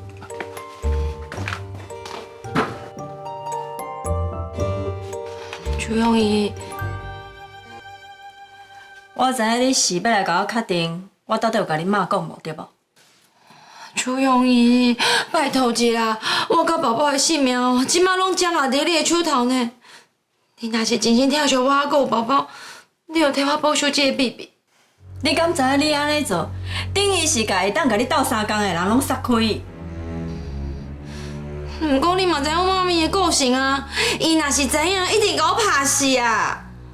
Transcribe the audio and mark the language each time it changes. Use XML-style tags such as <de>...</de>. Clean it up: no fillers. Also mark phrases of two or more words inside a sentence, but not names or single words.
<nan>徐紅姨，我知影你是要來甲我確定，我到底有甲恁媽講無對無？徐紅姨，拜託一下，我甲寶寶的性命哦，即馬攏掌握佇你的手頭呢。你若是真心疼惜我，還有寶寶，你就替我保守這個秘密。你敢知影你安尼做，等於是甲會當甲你鬥相共的人攏殺開。毋過你嘛知影我媽咪的個性啊，伊若是知影，一定甲我拍死啊！</nan>